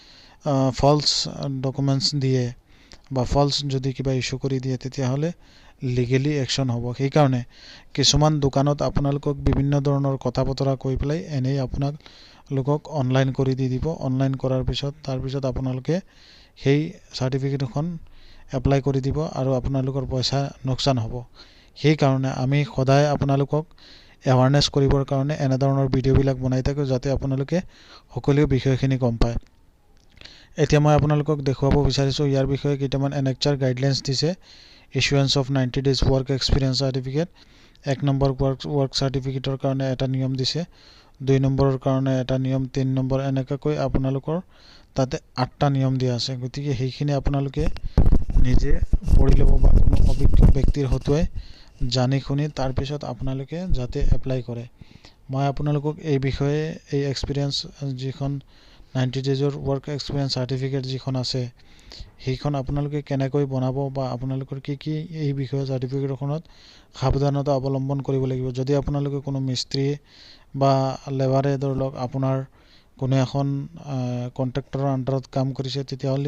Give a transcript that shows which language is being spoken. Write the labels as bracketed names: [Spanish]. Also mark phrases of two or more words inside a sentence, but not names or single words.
[English] ফলস ডকুমেন্টস [Assamese] দিয়ে বা ফলস যদি কিবা ইস্যু কৰি দিয়ে তেতিয়া হলে [English] লিগেলি অ্যাকশন [Assamese] হ'ব সেই কাৰণে কিছুমান দোকানত আপোনালোকক বিভিন্ন ধৰণৰ কথা বতৰা কৈ পেলাই এনেই আপোনাক লোকক অনলাইন কৰি দিব অনলাইন কৰাৰ পিছত তাৰ পিছত আপোনালোকে সেই সাৰ্টিফিকেটখন এপ্লাই কৰি দিব আৰু আপোনালোকৰ পইচা নকসান হ'ব সেই কাৰণে আমি সদায় আপোনালোকক এৱাৰনেছ কৰিবৰ কাৰণে এনে ধৰণৰ ভিডিও বিলাক বনাই থাকো যাতে আপোনালোকে সকলো বিষয়খিনি গম পায় এতিয়া মই আপোনালোকক দেখুৱাব বিচাৰিছো ইয়াৰ বিষয়ে কেইটামান [English] এনএচআৰ গাইডলাইনছ [Assamese] দিছে [English] ইস্যুৱেন্স অফ 90 days work experience certificate [Assamese] এক নম্বৰ [English] work certificateৰ [Assamese] কাৰণে এটা নিয়ম দিছে 2 নম্বৰৰ কাৰণে এটা নিয়ম 3 নম্বৰ এনেকৈ আপোনালোকৰ তাতে 8টা নিয়ম দিয়া আছে গতিকে সেইখিনি আপোনালোকে নিজে পঢ়ি ল'ব বা কোনো অভিজ্ঞ ব্যক্তিৰ হতুৱাই জানি শুনি তাৰ পিছত আপোনালোকে যাতে এপ্লাই কৰে মই আপোনালোকক এই বিষয়ে এই এক্সপেৰিয়েন্স যিখন [English] 90 daysৰ work experience certificate [Assamese] যিখন আছে সেইখন আপোনালোকে কেনেকৈ বনাব বা আপোনালোকৰ কি এই বিষয়ে সাৰ্টিফিকেটখনত সাৱধানতা অৱলম্বন কৰিব লাগিব যদি আপোনালোকে কোনো মিস্ত্ৰী বা লেবাৰে ধৰক আপোনাৰ কোনো এখন কন্ট্ৰাক্টৰৰ আন্ডাৰত কাম কৰিছে তেতিয়া হলে